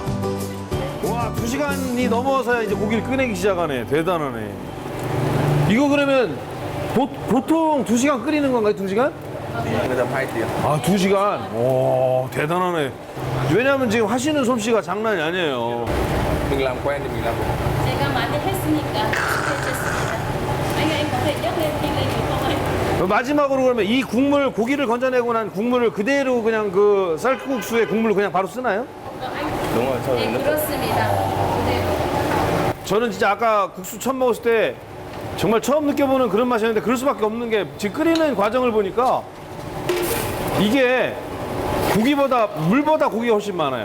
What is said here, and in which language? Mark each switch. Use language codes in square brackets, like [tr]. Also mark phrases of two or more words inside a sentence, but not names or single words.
[ko] 와, 2시간이 넘어서야 이제 고기를 꺼내기 시작하네. 대단하네. 이거 그러면 보통 2시간 끓이는 건가요? 2시간? 아, 2시간? 오, 대단하네. 왜냐면 지금 하시는 솜씨가 장난이 아니에요. [vi] Mình làm quen thì mình làm được. [ko] 제가 많이 했으니까 익숙해졌습니다. [vi] anh có thể nhấc lên nhanh lên được không anh? [ko] 마지막으로 그러면 이 국물, 고기를 건져내고 난 국물을 그대로 그냥 그 쌀국수에 국물을 그냥 바로 쓰나요? 네, 그렇습니다. 그대로. 저는 진짜 아까 국수 처음 먹었을 때 정말 처음 느껴보는 그런 맛이었는데 그럴 수밖에 없는 게 지금 끓이는 과정을 보니까 이게 고기보다 물보다 고기가 훨씬 많아요.